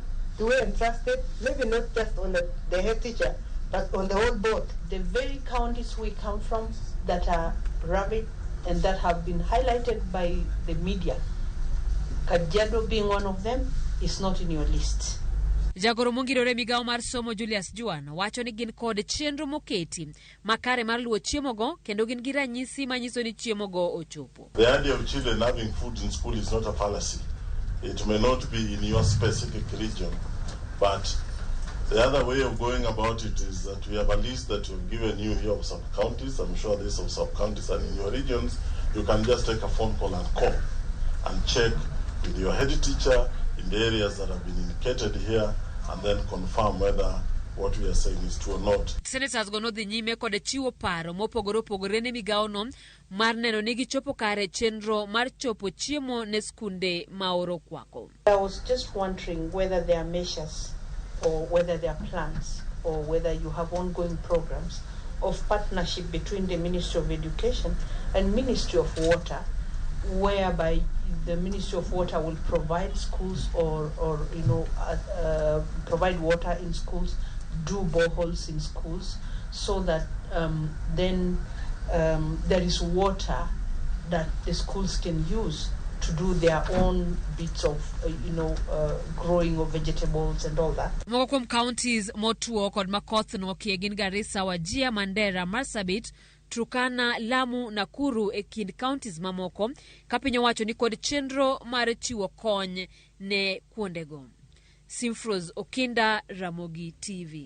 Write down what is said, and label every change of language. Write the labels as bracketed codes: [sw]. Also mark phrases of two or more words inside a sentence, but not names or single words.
[en] Do we entrust it? Maybe not just on the head teacher, but on the whole board. The very counties we come from that are ravaged and that have been highlighted by the media, Kajiado being one of them, is not in your list. [luo] Jagoro mongirore migao mar somo Julius Juan wacho ni gin kod chenro moketi makare mar luwo chiemo go kendo gin gi ranyisi manyiso ni chiemo go ochopo. [en] The idea of children having food in school is not a fallacy. It may not be in your specific region, but the other way of going about it is that we have a list that we've given you here of sub-counties. I'm sure there's some sub-counties, and in your regions, you can just take a phone call and call and check with your head teacher in the areas that have been indicated here, and then confirm whether what we are saying is true or not. [luo] Senators go no dhi nyime kod chiwo paro mopogore opogore ne migao no mar neno ni gichopo kare chenro mar chopo chiemo ne skunde maoro kwako. [en] I was just wondering whether there are measures or whether there are plans or whether you have ongoing programs of partnership between the Ministry of Education and Ministry of Water, whereby the Ministry of Water will provide schools or provide water in schools, do boreholes in schools, so that then there is water that the schools can use to do their own bits of growing of vegetables and all that. [luo] Moko kuom counties motuo kod makoth no gin Garissa, Wajir, Mandera, Marsabit, Turkana, Lamu, Nakuru e kind counties mamoko ka piny owacho ni kod chenro mar chiwo kony ne kuondego. Simfros Okinda, Ramogi TV.